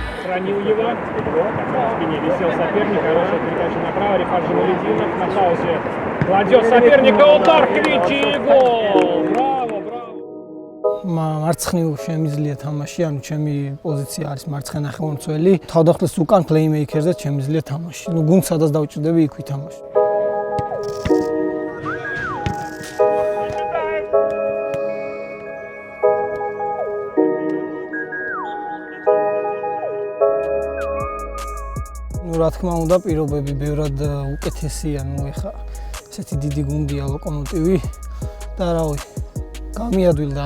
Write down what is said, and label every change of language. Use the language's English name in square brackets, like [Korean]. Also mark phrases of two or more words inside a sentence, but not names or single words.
[Russian] сохранил его. Вот, на спине висел соперник. Хорошая передача направо. Рифат Джамалетдинов на хаосе кладет соперника. Удар Квичи и гол. Браво, браво. [Georgian] მარცხნივ შემიძლია თამაში, ანუ ჩემი პოზიცია არის მარცხენა ნახევარმცველი. თავდახტის უკან პლეიმეიკერზე შემიძლია თამაში. ნუ გუნდს სადაც დავჭირდები, იქ ვითამაში. ნუ რა თქმა უნდა, პირობები ბევრად უკეთესია, ნუ ეხა ესეთი დიდი გუნდია ლოკომოტივი და რავი გამიადვილდა